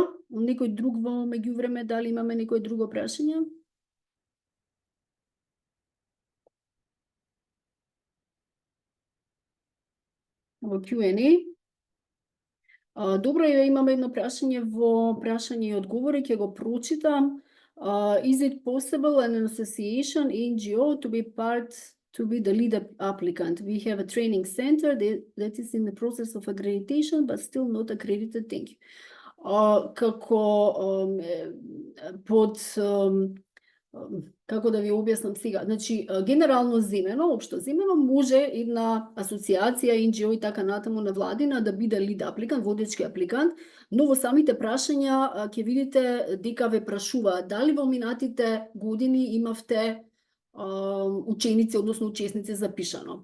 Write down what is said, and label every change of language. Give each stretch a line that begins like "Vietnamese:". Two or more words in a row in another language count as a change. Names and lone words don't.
Macedonian: Некој друг во меѓувреме, дали имаме некој друго прашање? Во Q&A. Добро, имаме едно прашање во прашање и одговори, ќе го прочитам.
English: Is it possible an association NGO to be the lead applicant? We have a training center that is in the process of accreditation, but still not accredited. Thank you.
Macedonian: Како да ви објаснам сега, значи генерално земено, општо земено, може една асоциација, NGO и така натаму невладина да биде лид апликант, водечки апликант, но во самите прашања ќе видите дека ве прашуваат дали во минатите години имавте ученици, односно учесници запишано.